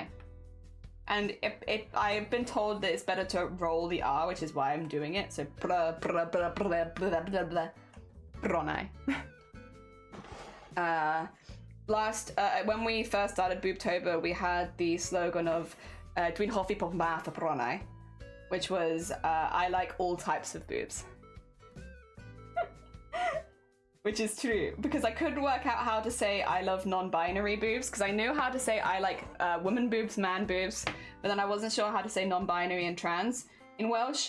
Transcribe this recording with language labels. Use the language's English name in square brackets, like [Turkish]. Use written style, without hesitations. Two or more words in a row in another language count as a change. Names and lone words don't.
[English] And I've been told that it's better to roll the R, which is why I'm doing it. So, bronai. When we first started Boobtober, we had the slogan of [Welsh] Dwi'n hoffi pob math o bronau, [English] which was I like all types of boobs. Which is true, because I couldn't work out how to say I love non-binary boobs, because I knew how to say I like woman boobs, man boobs, but then I wasn't sure how to say non-binary and trans in Welsh.